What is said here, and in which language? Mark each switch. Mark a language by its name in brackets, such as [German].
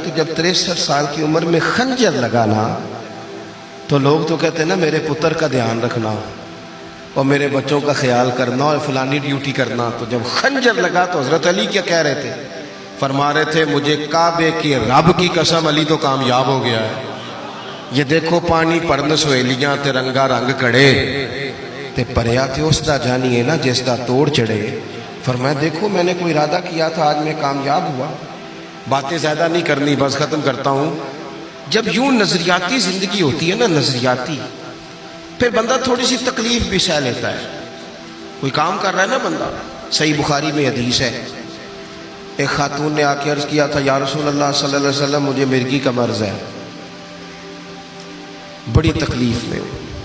[Urdu] تو جب 63 سال کی عمر میں خنجر لگانا تو لوگ تو کہتے ہیں نا میرے پتر کا دھیان رکھنا اور میرے بچوں کا خیال کرنا اور فلانی ڈیوٹی کرنا. تو جب خنجر لگا تو حضرت علی کیا کہہ رہے تھے؟ فرما رہے تھے مجھے کعبے کی رب کی قسم علی تو کامیاب ہو گیا ہے. [Punjabi] یہ دیکھو پانی پرن سہیلیاں تے رنگا رنگ کڑے تے پریا تے اس دا جانی ہے نا جس دا توڑ چڑھے. [Urdu] فرمایا دیکھو میں نے کوئی ارادہ کیا تھا، آج میں کامیاب ہوا. باتیں زیادہ نہیں کرنی، بس ختم کرتا ہوں. جب یوں نظریاتی زندگی ہوتی ہے نا، نظریاتی، پھر بندہ تھوڑی سی تکلیف بھی سہ لیتا ہے. کوئی کام کر رہا ہے نا بندہ. صحیح بخاری میں حدیث ہے، ایک خاتون نے آ کے عرض کیا تھا یا رسول اللہ صلی اللہ علیہ وسلم مجھے مرغی کا مرض ہے، بڑی تکلیف میں ہوں.